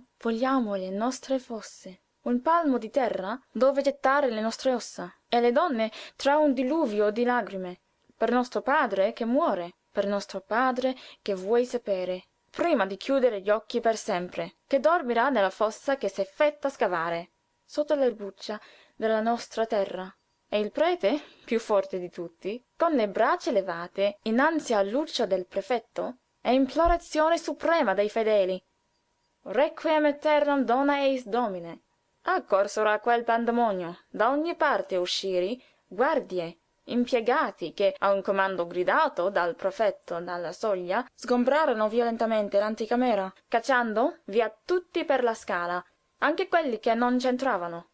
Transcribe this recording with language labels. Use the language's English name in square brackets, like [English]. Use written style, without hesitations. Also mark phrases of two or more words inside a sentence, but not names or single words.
[Italian] Vogliamo le nostre fosse, un palmo di terra dove gettare le nostre ossa, e le donne tra un diluvio di lagrime, per nostro padre che muore, per nostro padre che vuoi sapere, prima di chiudere gli occhi per sempre, che dormirà nella fossa che s'è fatta scavare sotto l'erbuccia della nostra terra». E il prete, più forte di tutti, con le braccia levate innanzi all'uscio del prefetto, e implorazione suprema dei fedeli: [Latin] «Requiem aeternam dona eis Domine». [Italian] Accorsero a quel pandemonio da ogni parte uscieri, guardie, impiegati che, a un comando gridato dal prefetto dalla soglia, sgombrarono violentemente l'anticamera, cacciando via tutti per la scala, anche quelli che non c'entravano.